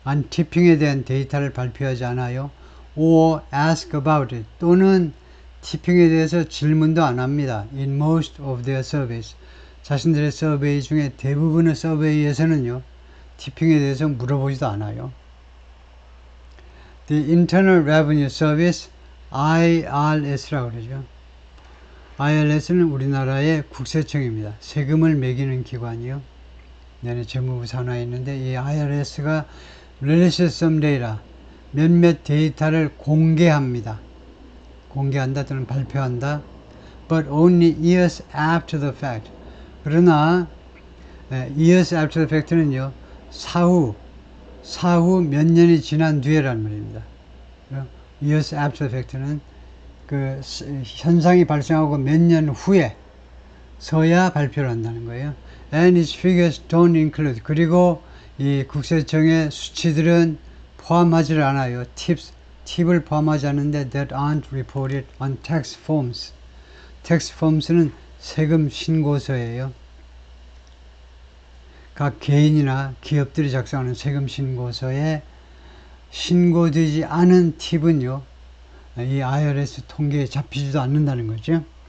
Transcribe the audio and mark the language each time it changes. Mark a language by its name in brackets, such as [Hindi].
[Korean] 티핑에 대한 데이터를 발표하지 않아요. [English] or ask about it, [Korean] 또는 티핑에 대해서 질문도 안 합니다. [English] in most of their surveys, [Korean] 자신들의 서베이 중에 대부분의 서베이에서는요, 티핑에 대해서 물어보지도 않아요. [English] The Internal Revenue Service, [Korean] IRS라고 그러죠. IRS는 우리나라의 국세청입니다. 세금을 매기는 기관이요. 내내 재무부 산하에 있는데 이 IRS가 [English] releases some data, [Korean] 몇몇 데이터를 공개합니다. 공개한다 또는 발표한다. [English] But only years after the fact. [Korean] 그러나 [English] years after the fact [Korean] 는요, 사후 몇 년이 지난 뒤에라는 말입니다. [English] years after the fact [Korean] 는 그 현상이 발생하고 몇 년 후에 서야 발표를 한다는 거예요. [English] And its figures don't include, [Korean] 그리고 이 국세청의 수치들은 포함하지 않아요. 팁을 포함하지 않는데 [English] that aren't reported on tax forms. [Korean] tax forms는 세금 신고서예요. 각 개인이나 기업들이 작성하는 세금 신고서에 신고되지 않은 팁은요, 이 IRS 통계에 잡히지도 않는다는 거죠.